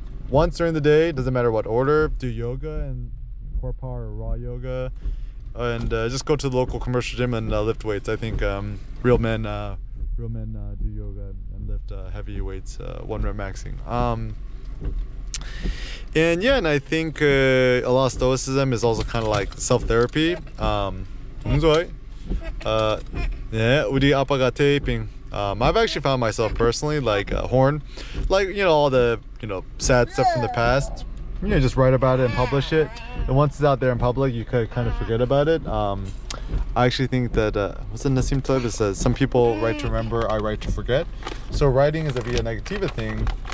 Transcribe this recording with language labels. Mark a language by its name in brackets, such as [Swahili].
[English] Once during the day, doesn't matter what order, do yoga and core power or raw yoga, and just go to the local commercial gym and lift weights. I think real men do yoga and lift heavy weights, 1 rep maxing. And I think a lot of stoicism is also kind of self-therapy. [Korean] 우리 아빠가 taping. [English] I've actually found myself personally horn, all the sad stuff from the past. Just write about it and publish it. And once it's out there in public, you could kind of forget about it. I actually think that what's the Nassim Taleb says? Some people write to remember, I write to forget. So writing is a via negativa thing.